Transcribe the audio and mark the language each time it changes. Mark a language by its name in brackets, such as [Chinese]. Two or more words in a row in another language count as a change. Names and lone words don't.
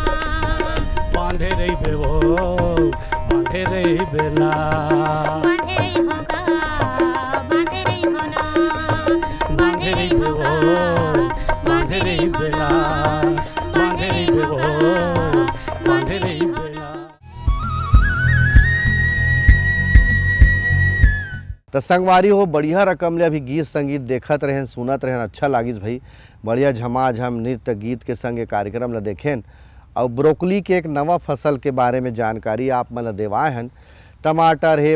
[Chhattisgarhi] बांधे रे बेवो बांधे रे बेला बांधे रही होगा बांधे रही होना बांधे रे बेवो बांधे रे बेला बांधे रे बेवो बांधे रे बेला तो संगवारी हो बढ़िया रकम ले अभी गीत संगीत देखत रहें सुनत रहें अच्छा लागिस भाई बढ़िया झमाझम नृत्य गीत के संग कार्यक्रम ला देखें और ब्रोकली के एक नवा फसल के बारे में जानकारी आप मन ला देवाए हन टमाटर है